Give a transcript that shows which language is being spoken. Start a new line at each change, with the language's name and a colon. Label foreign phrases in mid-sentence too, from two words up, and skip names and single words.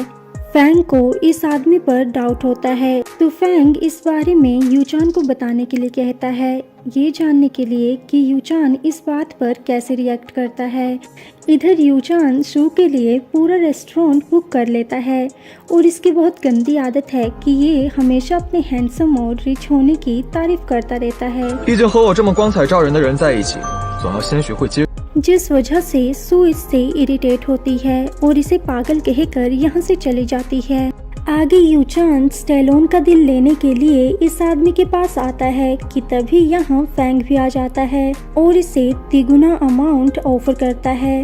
Hindi: फैंग को इस आदमी पर डाउट होता है तो फैंग इस बारे में यूचान को बताने के लिए कहता है, ये जानने के लिए कि यूचान इस बात पर कैसे रिएक्ट करता है। इधर यूचान शू के लिए पूरा रेस्टोरेंट बुक कर लेता है और इसकी बहुत गंदी आदत है कि ये हमेशा अपने हैंडसम और रिच होने की तारीफ करता रहता है।
Chinese: 毕竟和我这么光彩照人的人在一起，总要先学会接。
Hindi: जिस वजह से सू इससे इरिटेट होती है और इसे पागल कहकर यहाँ से चली जाती है। आगे यूचान स्टेलोन का दिल लेने के लिए इस आदमी के पास आता है कि तभी यहाँ फैंग भी आ जाता है और इसे तिगुना अमाउंट ऑफर करता है।